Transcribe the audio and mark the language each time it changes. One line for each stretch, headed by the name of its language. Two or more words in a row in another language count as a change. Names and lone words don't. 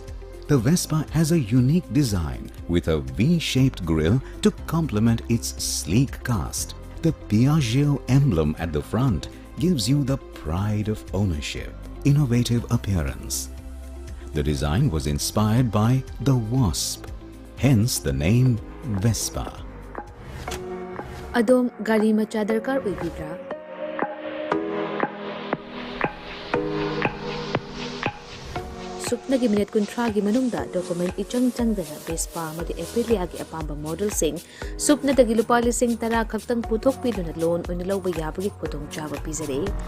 English: The Vespa has a unique design with a V-shaped grille to complement its sleek cast. The Piaggio emblem at the front gives you the pride of ownership, innovative appearance, The design was inspired by the wasp, hence the name Vespa.
Manipuri: Adom gari macha darkar oibibra? Supnagi minute kuntragi manungda document ichang changdana Vespa amadi Aprilia gi apamba model sing supna dagi lupa lising tara kaktang puthok piduna loan unilawba yabagi khudong chaba pizare.